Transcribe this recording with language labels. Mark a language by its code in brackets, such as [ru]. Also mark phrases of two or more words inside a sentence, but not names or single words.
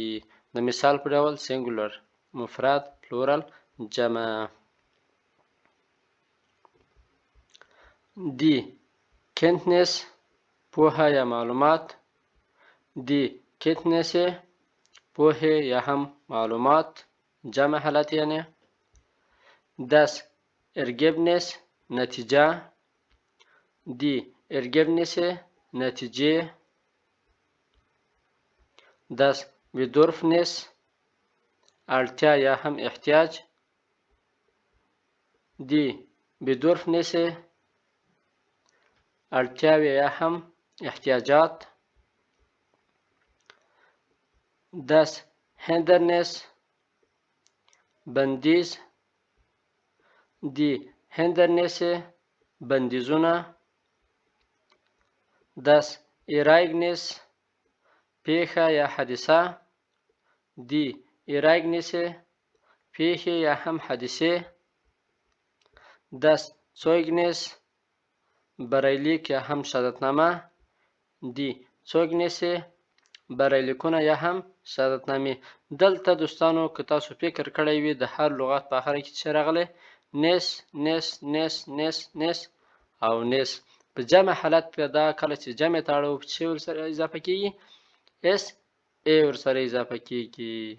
[ps] د مثال په ډول سینګولر مفرد پلورال جمع. [de] die Kenntnis [ps] پوهه یا معلومات. [de] die Kenntnis [ps] پوهه یا هم معلومات جمع حالت یعنی. [de] das ergebnis نتیجه. die Ergebnisse نتیجه. das Bedürfnis [ps] اړتیا یا هم احتیاج. [de] die Bedürfnisse [ps] اړتیاوې یا هم احتیاجات. [de] das Hindernis بندیز. die Hindernisse بندیزونه. das Ereignis [ps] پیښه یا حادثه. [de] die Ereignisse [ps] پیښې یا هم حادثې. [de] das Zeugnis [ps] بریلیک یا هم شهادتنامه. [de] die Zeugnisse [ps] بریلیکونه یا هم شهادتنامې. دلته دوستانو که تاسو فکر کړی وي د هر لغت په آخره کې څه راغلی نس نس نس نس نس او نس. په جمع حالت کې دا کله چې جمع ته اړو چې ورسره اضافه کیږي اس ا ورسره اضافه کیږي.